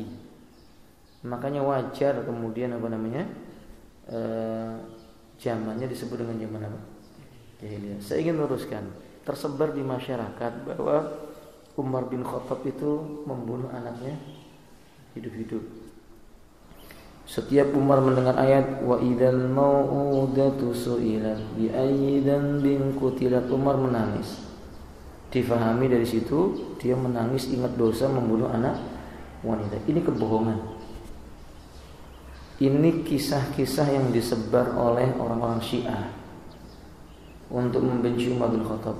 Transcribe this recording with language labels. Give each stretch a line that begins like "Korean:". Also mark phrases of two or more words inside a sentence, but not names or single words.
Indonesian: Makanya wajar kemudian zamannya disebut dengan zaman apa? Jahiliyah. Saya ingin luruskan, tersebar di masyarakat bahwa Umar bin Khattab itu membunuh anaknya hidup-hidup. Setiap Umar mendengar ayat
Arabic: وإذا الموءودة سئلت بأي ذنب قتلت,
Indonesian: Umar menangis. Difahami dari situ dia menangis ingat dosa membunuh anak wanita. Ini kebohongan. Ini kisah-kisah yang disebar oleh orang-orang Syiah untuk membenci Umar bin Khattab.